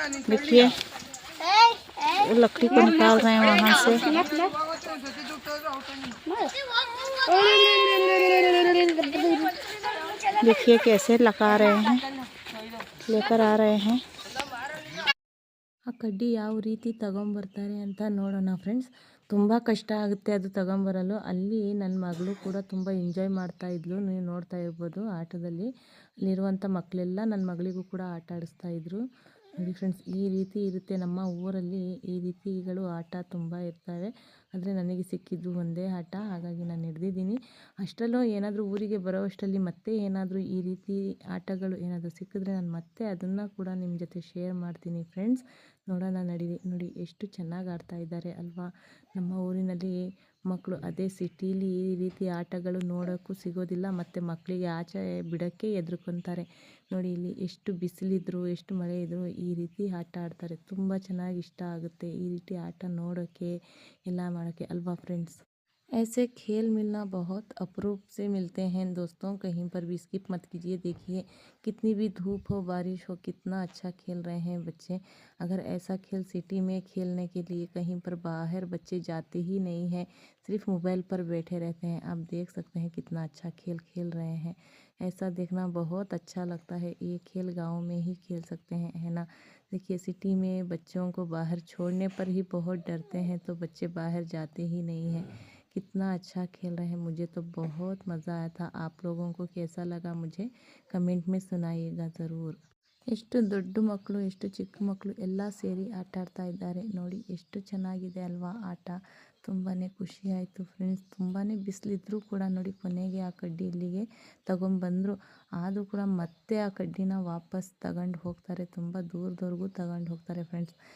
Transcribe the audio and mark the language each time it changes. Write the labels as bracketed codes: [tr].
[hi] देखिए, वो लकड़ी को निकाल रहे हैं वहाँ से. देखिए कैसे लगा रहे हैं, लेकर आ रहे हैं. [kn] ಆ ಕಡ್ಡಿ ಯಾವ ರೀತಿ ತಗೊಂಬರ್ತಾರೆ ಅಂತ ನೋಡೋಣ ಫ್ರೆಂಡ್ಸ್. ತುಂಬ ಕಷ್ಟ ಆಗುತ್ತೆ ಅದು ತಗೊಂಬರಲು. ಅಲ್ಲಿ ನನ್ನ ಮಗಳು ಕೂಡ ತುಂಬ ಎಂಜಾಯ್ ಮಾಡ್ತಾ ಇದ್ಲು, ನೀವು ನೋಡ್ತಾ ಇರ್ಬೋದು ಆಟದಲ್ಲಿ. ಅಲ್ಲಿರುವಂಥ ಮಕ್ಕಳೆಲ್ಲ ನನ್ನ ಮಗಳಿಗೂ ಕೂಡ ಆಟ ಆಡಿಸ್ತಾ ಇದ್ರು ನೋಡಿ ಫ್ರೆಂಡ್ಸ್. ಈ ರೀತಿ ಇರುತ್ತೆ ನಮ್ಮ ಊರಲ್ಲಿ, ಈ ರೀತಿಗಳು ಆಟ ತುಂಬ ಇರ್ತವೆ. ಆದರೆ ನನಗೆ ಸಿಕ್ಕಿದ್ದು ಒಂದೇ ಆಟ, ಹಾಗಾಗಿ ನಾನು ಹಿಡ್ದಿದ್ದೀನಿ. ಅಷ್ಟರಲ್ಲೂ ಏನಾದರೂ ಊರಿಗೆ ಬರೋ ಅಷ್ಟರಲ್ಲಿ ಮತ್ತೆ ಏನಾದರೂ ಈ ರೀತಿ ಆಟಗಳು ಏನಾದರೂ ಸಿಕ್ಕಿದ್ರೆ ನಾನು ಮತ್ತೆ ಅದನ್ನು ಕೂಡ ನಿಮ್ಮ ಜೊತೆ ಶೇರ್ ಮಾಡ್ತೀನಿ ಫ್ರೆಂಡ್ಸ್. ನೋಡೋಣ ನಡೀರಿ. ನೋಡಿ ಎಷ್ಟು ಚೆನ್ನಾಗಿ ಆಡ್ತಾ ಇದ್ದಾರೆ ಅಲ್ವಾ. ನಮ್ಮ ಊರಿನಲ್ಲಿ ಮಕ್ಕಳು, ಅದೇ ಸಿಟೀಲಿ ಈ ರೀತಿ ಆಟಗಳು ನೋಡೋಕ್ಕೂ ಸಿಗೋದಿಲ್ಲ, ಮತ್ತು ಮಕ್ಕಳಿಗೆ ಆಚೆ ಬಿಡೋಕ್ಕೆ ಹೆದ್ರ್ಕೊತಾರೆ. ನೋಡಿ ಇಲ್ಲಿ ಎಷ್ಟು ಬಿಸಿಲಿದ್ರು ಎಷ್ಟು ಮಳೆ ಇದ್ದರೂ ಈ ರೀತಿ ಆಟ ಆಡ್ತಾರೆ. ತುಂಬ ಚೆನ್ನಾಗಿ ಇಷ್ಟ ಆಗುತ್ತೆ ಈ ರೀತಿ ಆಟ ನೋಡೋಕ್ಕೆ, ಎಲ್ಲ ಮಾಡೋಕ್ಕೆ ಅಲ್ವಾ ಫ್ರೆಂಡ್ಸ್. [hi] ऐसे खेल मिलना बहुत अपरूप से मिलते हैं दोस्तों, कहीं पर भी स्किप मत कीजिए। देखिए कितनी भी धूप हो बारिश हो, कितना अच्छा खेल रहे हैं बच्चे। अगर ऐसा खेल सिटी में खेलने के लिए कहीं पर बाहर बच्चे जाते ही नहीं हैं, सिर्फ मोबाइल पर बैठे रहते हैं। आप देख सकते हैं कितना अच्छा खेल खेल रहे हैं। ऐसा देखना बहुत अच्छा लगता है। ये खेल गाँव में ही खेल सकते हैं, है ना। देखिए सिटी में बच्चों को बाहर छोड़ने पर ही बहुत डरते हैं, तो बच्चे बाहर जाते ही नहीं हैं। कितना अच्छा खेल रहे हैं, मुझे तो बहुत मज़ा आया था। आप लोगों को कैसा लगा मुझे कमेंट में सुनाइएगा ज़रूर। [kn] ಎಷ್ಟು ದೊಡ್ಡ ಮಕ್ಕಳು ಎಷ್ಟು ಚಿಕ್ಕ ಮಕ್ಕಳು ಎಲ್ಲ ಸೇರಿ ಆಟ ಆಡ್ತಾ ಇದ್ದಾರೆ ನೋಡಿ. ಎಷ್ಟು ಚೆನ್ನಾಗಿದೆ ಅಲ್ವಾ ಆಟ. ತುಂಬಾ ಖುಷಿ ಆಯಿತು ಫ್ರೆಂಡ್ಸ್. ತುಂಬಾ ಬಿಸಿಲಿದ್ರೂ ಕೂಡ ನೋಡಿ ಕೊನೆಗೆ ಆ ಕಡ್ಡಿ ಇಲ್ಲಿಗೆ ತಗೊಂಡ್ಬಂದರು. ಆದರೂ ಕೂಡ ಮತ್ತೆ ಆ ಕಡ್ಡಿನ ವಾಪಸ್ ತಗೊಂಡು ಹೋಗ್ತಾರೆ, ತುಂಬ ದೂರದವರೆಗೂ ತಗೊಂಡು ಹೋಗ್ತಾರೆ ಫ್ರೆಂಡ್ಸ್.